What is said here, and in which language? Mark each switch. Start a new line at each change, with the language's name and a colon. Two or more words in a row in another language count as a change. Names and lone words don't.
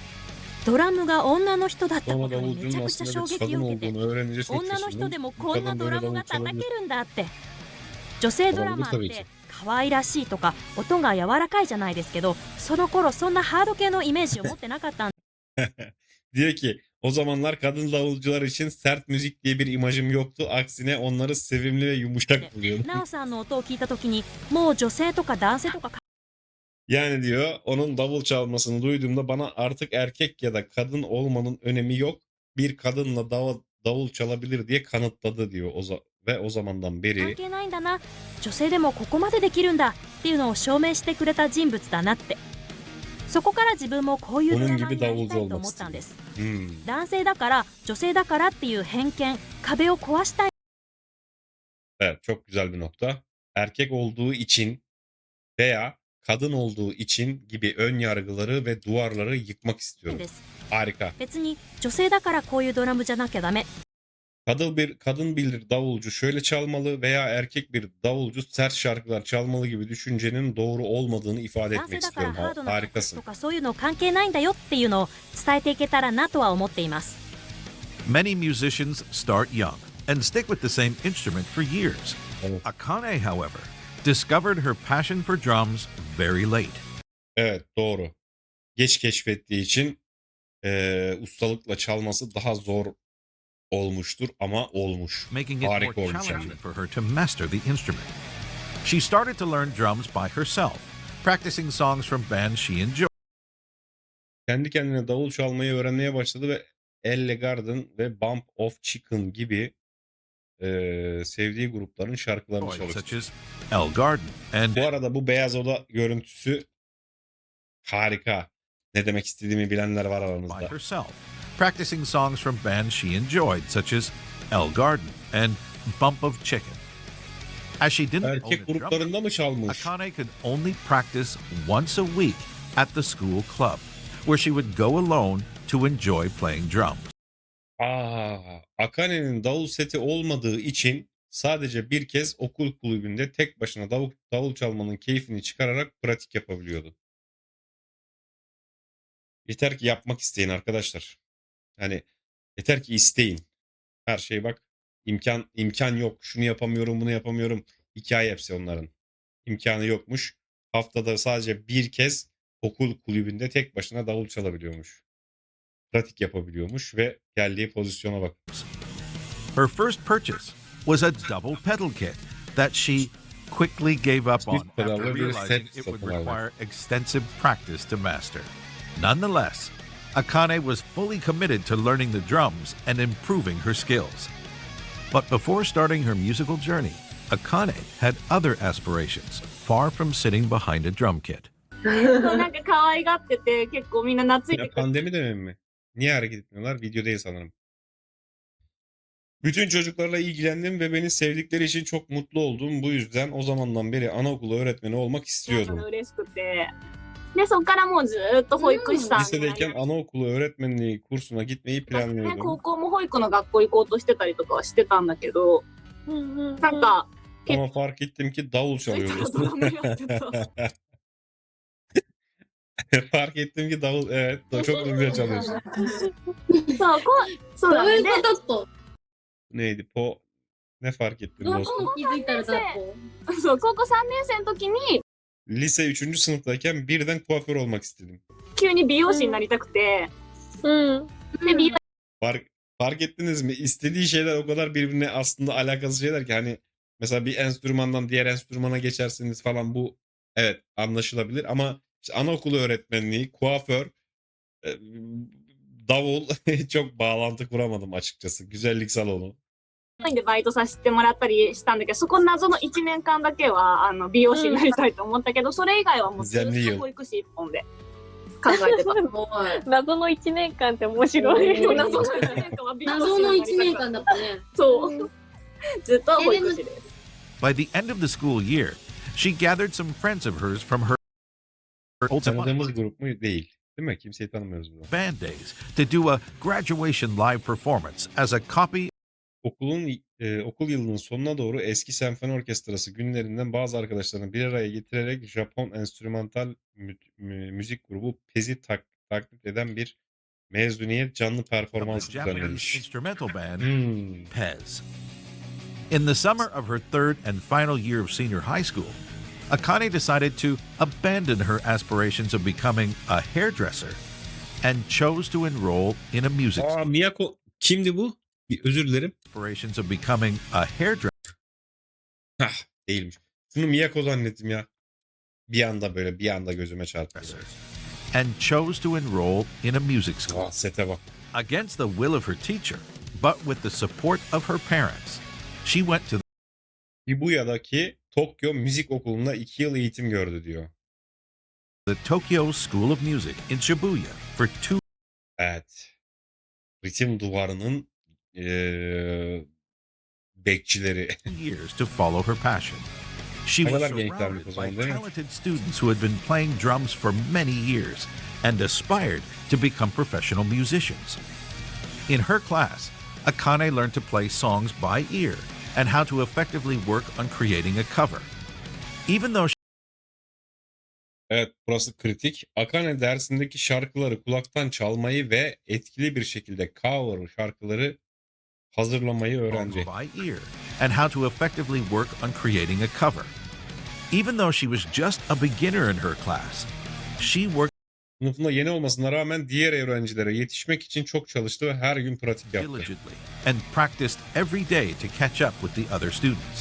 Japanese: ドラムが女の人だったこ
Turkish: Sonra
Japanese: とにめち
Turkish: davulcunun
Japanese: ゃくちゃ
Turkish: aslında
Japanese: 衝
Turkish: bir
Japanese: 撃
Turkish: kadın
Japanese: を受けて、
Turkish: olduğunu öğrenince çok
Japanese: 女の人
Turkish: şaşırdım.
Japanese: でも
Turkish: Bu
Japanese: こんな
Turkish: kadın
Japanese: ド
Turkish: böyle
Japanese: ラム
Turkish: davul
Japanese: が叩
Turkish: çalabilir.
Japanese: けるんだって。女性ドラマーっ
Turkish: Olabilir tabii
Japanese: て
Turkish: ki.
Japanese: 可愛らしいとか音が柔らかいじゃないですけど、その頃そんなハード系のイメージを持ってなかったん
Turkish: Diyor ki o zamanlar kadın davulcular için sert müzik diye bir imajım yoktu. Aksine onları sevimli ve yumuşak buluyordum.
Japanese: ナオさんの音を聞いた時に、もう女性とか男性とか
Turkish: Yani diyor onun davul çalmasını duyduğumda bana artık erkek ya da kadın olmanın önemi yok. Bir kadınla davul çalabilir diye kanıtladı diyor ve o zamandan
Japanese: 関
Turkish: beri
Japanese: 係ないんだな、女性でもここまでできるんだっていうのを証明してくれた人物だなって。そこから自分もこういうドラマーになりたいと思ったんです。男性だから女性だからっていう偏見、壁を壊したい。
Turkish: Evet, çok güzel bir nokta. Erkek olduğu için veya kadın olduğu için gibi ön yargıları ve duvarları yıkmak
Japanese: で
Turkish: istiyorum.
Japanese: す
Turkish: Harika.
Japanese: 別に女性だからこういうドラムじゃなきゃダメ
Turkish: Kadın bir davulcu şöyle çalmalı veya erkek bir davulcu sert şarkılar çalmalı gibi düşüncenin doğru olmadığını ifade
Japanese: 男
Turkish: etmek
Japanese: 性だから
Turkish: istiyorum.
Japanese: ハードな楽曲
Turkish: Harikasın.
Japanese: とかそういうの関係ないんだよっていうのを伝えていけたらなとは思っています
English: Many musicians start young and stick with the same instrument for years.
Turkish: Evet.
English: Akane, however, discovered her passion for drums very late.
Turkish: Evet, doğru. Geç keşfettiği için ustalıkla çalması daha zor olmuştur ama olmuş.
English: Making it more
Turkish: Harika olmuş hem
English: challenging
Turkish: de.
English: for her to master the instrument. She started to learn drums by herself, practicing songs from bands she enjoyed,
Turkish: Kendi kendine davul çalmayı öğrenmeye başladı ve Elle Garden ve Bump of Chicken gibi sevdiği grupların şarkılarını
English: such
Turkish: çalıştı.
English: as El Garden and
Turkish: Bu arada bu beyaz oda görüntüsü harika. Ne demek istediğimi bilenler var
English: by
Turkish: aranızda.
English: herself, practicing songs from bands she enjoyed, such as El Garden and Bump of Chicken. As she didn't own
Turkish: Erkek
English: a drum
Turkish: gruplarında mı çalmış?
English: Akane could only practice once a week at the school club, where she would go alone to enjoy playing drums.
Turkish: Akane'nin davul seti olmadığı için sadece bir kez okul kulübünde tek başına davul çalmanın keyfini çıkararak pratik yapabiliyordu. Yeter ki yapmak isteyin arkadaşlar. Hani yeter ki isteyin. Her şey bak imkan yok. Şunu yapamıyorum, bunu yapamıyorum. Hikaye hepsi onların. İmkanı yokmuş. Haftada sadece bir kez okul kulübünde tek başına davul çalabiliyormuş. Pratik yapabiliyormuş ve geldiği pozisyona bak.
English: Her first purchase was a double pedal kit that she quickly gave up on
Turkish: Çift pedallı
English: after
Turkish: bir
English: realizing
Turkish: set
English: it would
Turkish: satın aldı.
English: require extensive practice to master. Nonetheless, Akane was fully committed to learning the drums and improving her skills. But before starting her musical journey, Akane had other aspirations, far from sitting behind a drum kit.
Japanese: なんか可愛がってて結構みんな懐い
Turkish: Ya
Japanese: てくれて
Turkish: pandemi dönemi mi? Niye hareket etmiyorlar? Video değil sanırım. Bütün çocuklarla ilgilendim ve beni sevdikleri için çok mutlu oldum. Bu yüzden o zamandan beri anaokulu öğretmeni olmak
Japanese: の
Turkish: istiyordum.
Japanese: が嬉しくてでそっからもうずーっと保育士さんになり
Turkish: Lisedeyken anaokulu öğretmenliği kursuna gitmeyi
Japanese: ね、高
Turkish: planlıyordum.
Japanese: 校も保育の学校行こうとしてたりとかはしてたんだけど、なんか
Turkish: Ama fark ettim ki davul
Japanese: 気づいたら
Turkish: çalıyoruz.
Japanese: ドラムやってた。
Turkish: Fark ettim ki davul evet çok güzel çalıyorsun.
Japanese: そうだね。どういうでことと
Turkish: Neydi po ne fark ettin
Japanese: どう
Turkish: dostum?
Japanese: 気づいたらだとそう高校3年生の時に
Turkish: Lise 3. sınıftayken birden kuaför olmak istedim.
Japanese: 急に美容師になりたくて、で美容
Turkish: Fark ettiniz mi? İstediği şeyler o kadar birbirine aslında alakasız şeyler ki hani mesela bir enstrümandan diğer enstrümana geçersiniz falan bu evet anlaşılabilir ama işte anaokulu öğretmenliği, kuaför, e, davul çok bağlantı kuramadım açıkçası. Güzellik salonu.
Japanese: でバイトさせてもらったりしたんだけど、そこ謎の1年間だけは美容師になりたいと思ったけど、それ以外はもうずっと保育士一本で考えてた。すごい謎の1年間って面白い。うん謎の1年間は美容師謎の1 になりたかっ年間だったねた。そう。ずっと保育士です。
English: By the end of the school year, she gathered some friends of hers from her old
Turkish: Tanıdığımız grup mu? Değil. Değil mi? Kimseyi tanımıyoruz burada.
English: band days to do a graduation live performance as a copy
Turkish: Okul yılının sonuna doğru eski senfoni orkestrası günlerinden bazı arkadaşlarını bir araya getirerek Japon enstrümantal müzik grubu Pez'i taklit eden bir mezuniyet canlı
English: of the
Turkish: performansı
English: Japanese
Turkish: düzenlemiş.
English: instrumental band Hmm.
Turkish: Pez.
English: In the summer of her third and final year of senior high school, Akane decided to abandon her aspirations of becoming a hairdresser and chose to enroll in a music
Turkish: Miyako kimdi bu? Özür dilerim.
English: aspirations of becoming a hairdresser
Turkish: Değilmiş. Şunu Miyako zannettim ya. Bir anda gözüme çarptı.
English: and chose to enroll in a music school.
Turkish: Sete bak.
English: Against the will of her teacher, but with the support of her parents, she went to
Turkish: Shibuya'daki Tokyo Müzik Okulu'nda 2 yıl eğitim gördü diyor.
English: the Tokyo School of Music in Shibuya for 2
Turkish: Evet. Ritim duvarının bekçileri.
English: years to follow her passion. She
Turkish: Ne
English: was
Turkish: kadar gençlermiş o
English: surrounded
Turkish: zaman,
English: by
Turkish: değil mi?
English: talented students who had been playing drums for many years and aspired to become professional musicians. In her class, Akane learned to play songs by ear and how to effectively work on creating a cover. Even though
Turkish: Evet, burası kritik. Akane dersindeki şarkıları kulaktan çalmayı ve etkili bir şekilde cover şarkıları hazırlamayı
English: songs
Turkish: öğrendi.
English: by ear and how to effectively work on creating a cover. Even though she was just a beginner in her class, she worked
Turkish: Sınıfında yeni olmasına rağmen diğer öğrencilere yetişmek için çok çalıştı ve her gün pratik yaptı.
English: diligently and practiced every day to catch up with the other students.